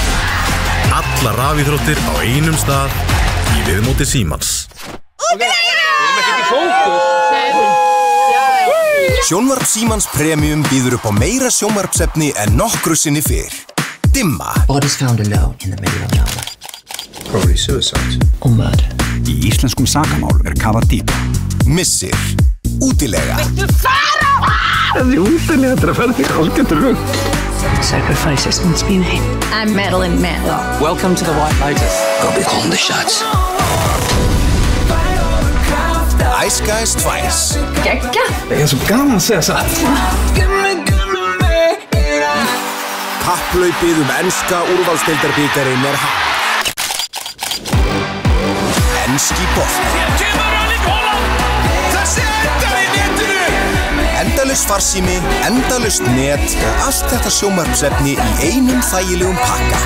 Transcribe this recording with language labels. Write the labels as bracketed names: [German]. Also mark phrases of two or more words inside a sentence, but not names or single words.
[Icelandic] Alla rafíþróttir á einum stað í viðmóti Símans. Úkraína! Sjónvarp Símans Premium býður upp á meira sjónvarpsefni en nokkru sinni fyrr. Dimma. [English] Bodies found alone in the middle of nowhere. Probably suicide. Or murder. [Icelandic] Í íslenskum sakamál kafað dýpa. Missir. Útilega. Þessi útilega að fara þig algjörður rugg. [English] Sacrifices must be made. I'm Madeline Mann. Welcome to the White Lotus. I'll be calling the shots. [Icelandic] Ice Guys 2. Gekka. Það svo gaman að segja satt. Kapphlaupið enska úrvalsdeildarbikarinn hafið. Enski bolti. Endalaust farsími, endalaust net og allt þetta sjónvarpsefni í einum þægilegum pakka.